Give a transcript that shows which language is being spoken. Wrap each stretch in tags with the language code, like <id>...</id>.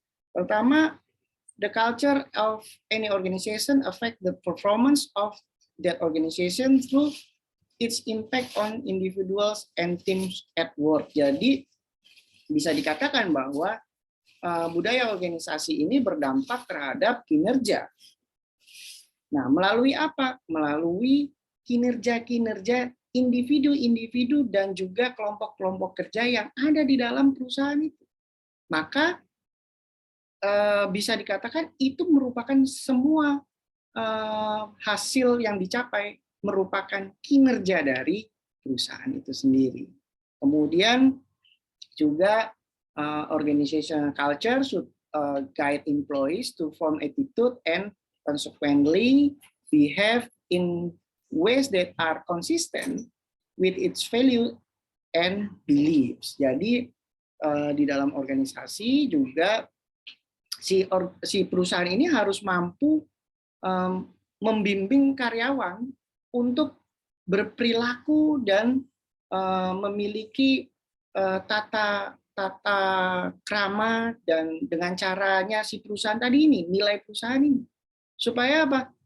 <id>Pertama,</id> <en>the culture of any organization affect the performance of that organization through its impact on individuals and teams at work.</en> <id>Jadi bisa dikatakan bahwa budaya organisasi ini berdampak terhadap kinerja. Nah, melalui apa? Melalui kinerja-kinerja individu-individu dan juga kelompok-kelompok kerja yang ada di dalam perusahaan itu. Maka bisa dikatakan itu merupakan semua hasil yang dicapai merupakan kinerja dari perusahaan itu sendiri. Kemudian juga</id> <en>organizational culture should guide employees to form attitude and consequently behave in ways that are consistent with its value and beliefs.</en> <id>Jadi di dalam organisasi juga si perusahaan ini harus mampu membimbing karyawan untuk berperilaku dan memiliki tata krama dan dengan caranya si perusahaan tadi ini, nilai perusahaan ini. Supaya apa?</id>